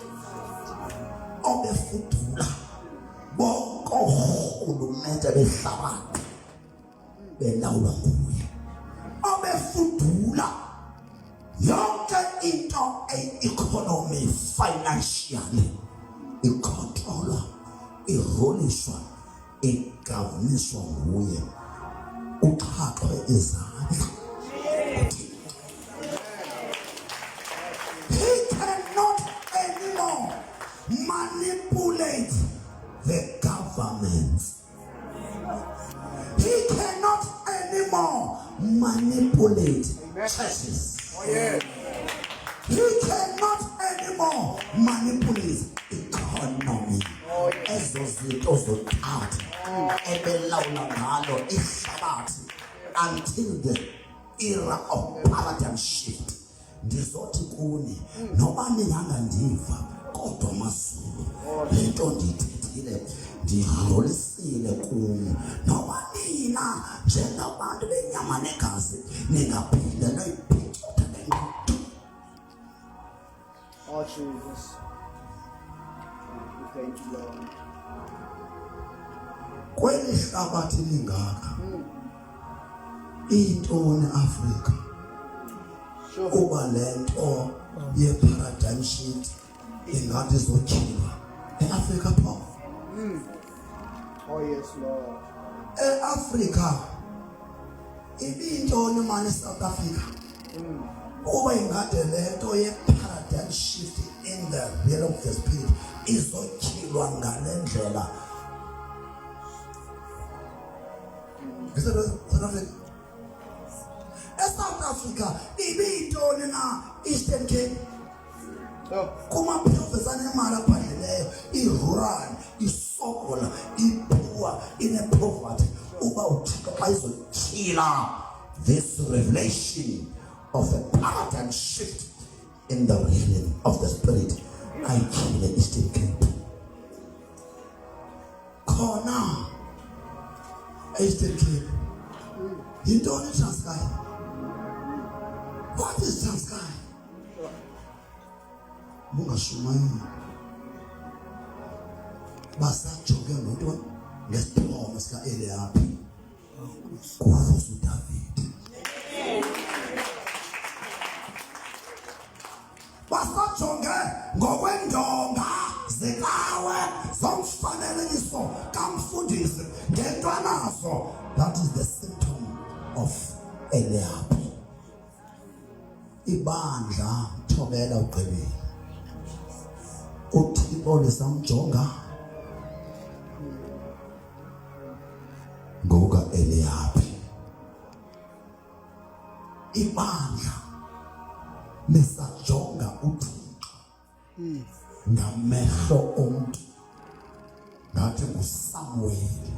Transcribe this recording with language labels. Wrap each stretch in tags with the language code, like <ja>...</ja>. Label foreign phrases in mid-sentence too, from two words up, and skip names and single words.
<xh>obefudula bonke oorhulumente behlabathi belawulwa nguye, obefudula yonke into</xh> <en>economy financially</en> <xh>icontrolwa, irolishwa, igavuniswa nguye, uxhaxwe izandla.</xh> <en>He cannot anymore manipulate the governments. He cannot anymore manipulate churches. Oh, yeah. He cannot anymore manipulate economy.</en> <xh>Ezo zinto zothatha ebelawula ngalo ihlabathi</xh> <en>until the era of paradigm shift.</en> <xh>Ndizothi kuni noba ningangandiva kodwa mazulu le nto ndiyithethile ndidlulisile kuni, noba nina njengabantu benyama negazi ningaphinde noyiphicotha le nto.</xh> <en>Oh, Jesus. We thank you, Lord.</en> <xh>Kweli hlabathi lingaka intoni Afrika</xh> <en>Sure.</en> <xh>kuba le nto ye-</xh> <en>paradigm shift</en> <xh>ingathi izotyhilwa e-Afrika pho.</xh> <en>Oh, yes, Lord.</en> <xh>E-Afrika ibintoni mani South Africa kuba ingade le nto ye-</xh> <en>paradigm shift in the realm of the spirit</en> <xh>izotyhilwa ngale ndlela. eSouth Africa ibiyintoni na Eastern Cape</xh> <en>Oh,</en> <xh>kumaprofesa nemali aphandleyo, i-rural, isokola, ipoor, ine-poverty, uba uthixo xa izotyhila</xh> <en>this revelation of a paradigm shift in the realm of the spirit,</en> <xh>ayityhile Eastern Cape. Khona Eastern Cape yintoni iTranskei?</xh> <en>What is Transkei?</en> <xh>Bungashumayeli basajonge ngento ngesiphomo sika-Eliyabi kuvusa uDavide. Basajonge ngokwendonga zikawe zomfanelekiso kamfundisi ngentwanazo.</xh> <en>That is the symptom of Eliyabi.</en> <xh>Ibandla thobela ugqibile, uThixo lisamjonga ngoka Eliyabi. Ibandla lisajonga uThixo ngamehlo omntu ngathi nguSamuweli</xh>